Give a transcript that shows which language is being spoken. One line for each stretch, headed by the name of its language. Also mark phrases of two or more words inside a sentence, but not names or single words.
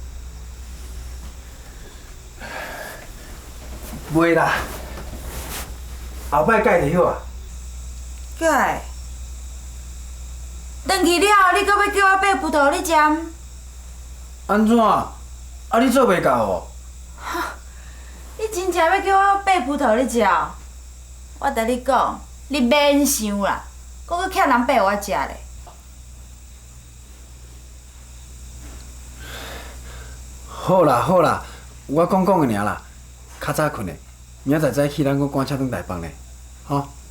Min Nan Chinese: 袂啦，后摆改就好啊。改？转去了后，你搁要叫我买葡萄你占？安怎？啊，你做袂到哦？你真正要叫我买葡萄你食？我甲你讲，你免想啦，搁欠人买我食咧。好啦好啦，我讲讲的尔啦，较早困的，明仔载早起咱搁赶车转台北呢，吼。